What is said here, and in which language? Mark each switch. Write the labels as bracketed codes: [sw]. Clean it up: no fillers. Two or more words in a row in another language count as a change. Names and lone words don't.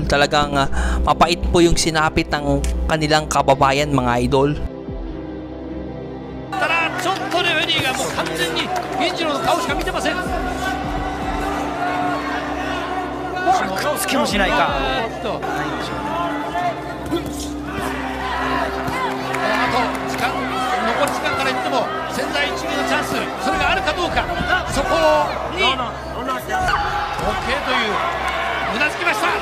[tl] Talagang mapait po yung sinapit ng kanilang kababayan mga idol. [ja] つけもしないか。残り時間から言っても千載一遇のチャンス、それがあるかどうか、そこに OK といううなずきました。